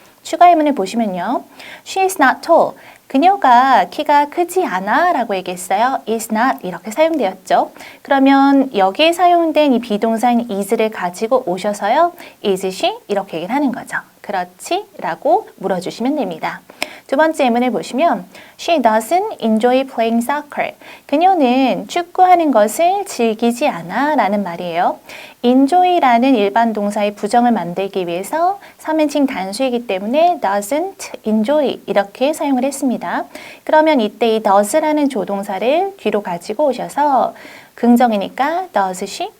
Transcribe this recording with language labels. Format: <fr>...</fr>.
<ko>추가 예문을 보시면요.</ko> <en>She is not tall.</en> <ko>그녀가 키가 크지 않아 라고 얘기했어요. is not 이렇게 사용되었죠. 그러면 여기에 사용된 이 비동사인 is를 가지고 오셔서요.</ko> <en>is she?</en> <ko>이렇게 얘기를 하는 거죠. 그렇지? 라고 물어주시면 됩니다. 두 번째 예문을 보시면</ko> <en>She doesn't enjoy playing soccer.</en> <ko>그녀는 축구하는 것을 즐기지 않아 라는 말이에요. enjoy라는 일반 동사의 부정을 만들기 위해서 3인칭 단수이기 때문에 doesn't enjoy 이렇게 사용을 했습니다. 그러면 이때 이 does라는 조동사를 뒤로 가지고 오셔서 긍정이니까</ko> <en>does she?</en>